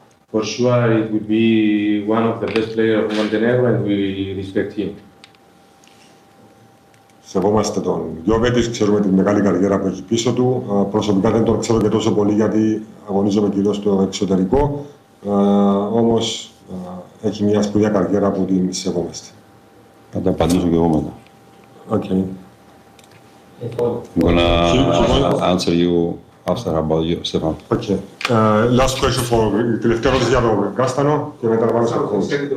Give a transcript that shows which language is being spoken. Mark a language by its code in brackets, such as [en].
[en] For sure, it would be one of the best players of Montenegro, and we respect him. [el] Σεβόμαστε τον Γιώβετης, ξέρουμε τη μεγάλη καριέρα που έχει πίσω του. Προσωπικά δεν τον ξέρω και τόσο πολύ γιατί αγωνίζομαι κυρίως στο εξωτερικό. Όμως έχει μια σπουδαία καριέρα που την σεβόμαστε. Θα τα απαντήσω και εγώ μετά. Οκ. [en] I'm gonna answer you after about you, Stefan. Οκ. Last question for you. [el] Τελευταία ρώτηση για τον Κάστανο και μετά βάλω στο κόσμο.